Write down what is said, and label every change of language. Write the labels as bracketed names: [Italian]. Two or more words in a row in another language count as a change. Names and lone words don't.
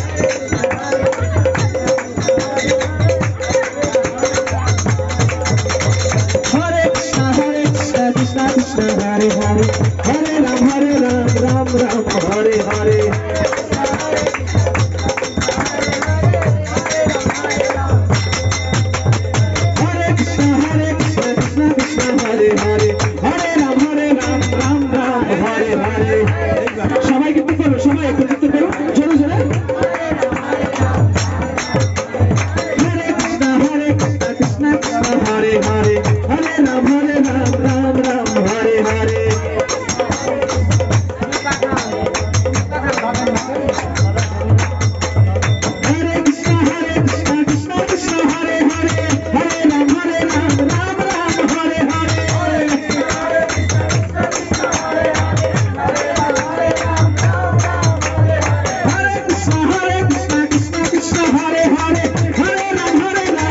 [Sanskrit] Hare Krishna Krishna Krishna Hare Hare Hare Ram Ram Hare Hare Hare Krishna Krishna Krishna Hare Hare Hare Ram Hare Hare [Bangla] সবাই কিন্তু করো সবাই একত্রিত করো জোরে জোরে [Sanskrit] Hare Krishna Krishna Krishna Hare Hare Hare Ram Hare Hare Hare Krishna Krishna Krishna Hare Hare Hare Ram Hare Hare Hare Krishna Krishna Krishna Hare Hare Hare Ram Hare